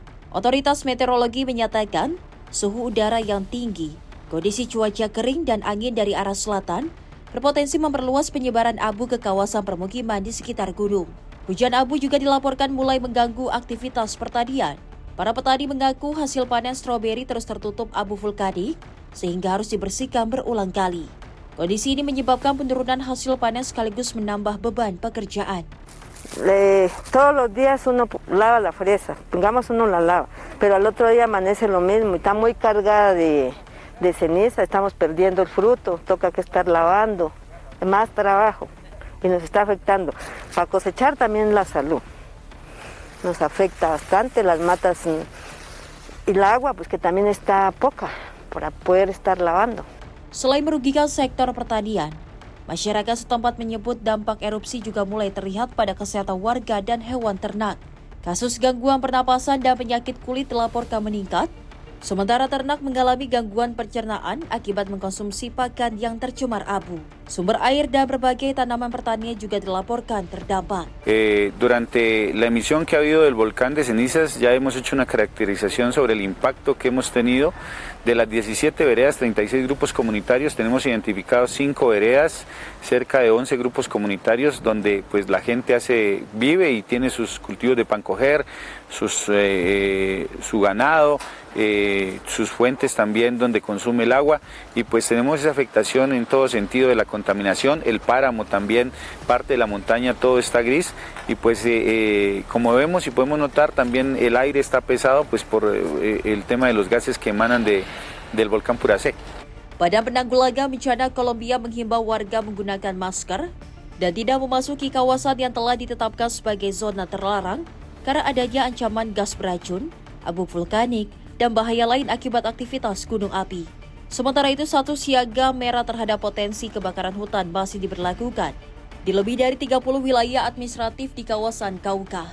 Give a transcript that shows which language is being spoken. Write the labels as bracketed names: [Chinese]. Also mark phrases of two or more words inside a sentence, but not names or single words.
[Indonesian] Otoritas meteorologi menyatakan suhu udara yang tinggi, kondisi cuaca kering dan angin dari arah selatan berpotensi memperluas penyebaran abu ke kawasan permukiman di sekitar gunung. Hujan abu juga dilaporkan mulai mengganggu aktivitas pertanian. Para petani mengaku hasil panen stroberi terus tertutup abu vulkanik sehingga harus dibersihkan berulang kali. Kondisi ini menyebabkan penurunan hasil panen sekaligus menambah beban pekerjaan. [Spanish] Todos los días uno lava la fresa, pongamos uno la lava, pero al otro día amanece lo mismo y está muy cargada de ceniza, estamos perdiendo el fruto, toca que estar lavando, más trabajo y nos está afectando. Para cosechar también la salud, nos afecta bastante las matas y el agua, pues que también está poca para poder estar lavando. [Indonesian] Selain merugikan sektor pertanian, masyarakat setempat menyebut dampak erupsi juga mulai terlihat pada kesehatan warga dan hewan ternak. Kasus gangguan pernapasan dan penyakit kulit dilaporkan meningkat, sementara ternak mengalami gangguan pencernaan akibat mengkonsumsi pakan yang tercemar abu. Sumber air dan berbagai tanaman pertanian juga dilaporkan terdampak. [Spanish] Durante la emisión que ha habido del volcán de cenizas ya hemos hecho una caracterización sobre el impacto que hemos tenido. De las 17 veredas, 36 grupos comunitarios, tenemos identificados 5 veredas, cerca de 11 grupos comunitarios donde pues la gente vive y tiene sus cultivos de pan coger, su ganado, sus fuentes también donde consume el agua, y pues tenemos esa afectación en todo sentido de la contaminación. El páramo también, parte de la montaña, todo está gris, y pues como vemos y podemos notar también el aire está pesado pues por el tema de los gases que emanan del volcán Purase. [Indonesian] Badan Penanggulangan Bencana Kolombia menghimbau warga menggunakan masker dan tidak memasuki kawasan yang telah ditetapkan sebagai zona terlarang karena adanya ancaman gas beracun, abu vulkanik, dan bahaya lain akibat aktivitas gunung api. Sementara itu, status siaga merah terhadap potensi kebakaran hutan masih diberlakukan di lebih dari 30 wilayah administratif di kawasan Cauca.